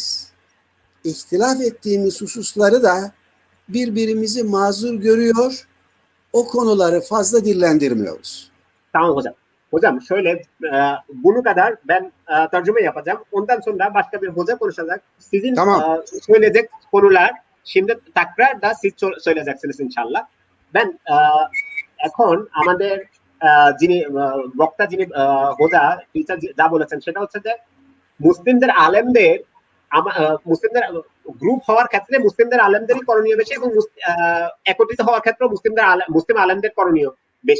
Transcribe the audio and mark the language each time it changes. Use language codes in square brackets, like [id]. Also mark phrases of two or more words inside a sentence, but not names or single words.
[tr] İhtilaf ettiğimiz hususları da birbirimizi mazur görüyor, o konuları fazla dillendirmiyoruz. Tamam hocam. Hocam şöyle bunu kadar ben tercüme yapacağım. Ondan sonra başka bir hoca konuşacak. Sizin söyleyecek konular şimdi tekrar da siz söyleyeceksiniz inşallah. [bn] Ben এখন আমাদের যিনি বক্তা, যিনি হোদা টিচার যা বলেছেন সেটা হচ্ছে যে মুসলিমদের আলেমদের মুসলিমদের গ্রুপ হওয়ার ক্ষেত্রে মুসলিমদের আলেমদেরই করণীয় বেশি এবং একত্রিত হওয়ার ক্ষেত্রে মুসলিম আলেমদের করণীয় বেশি।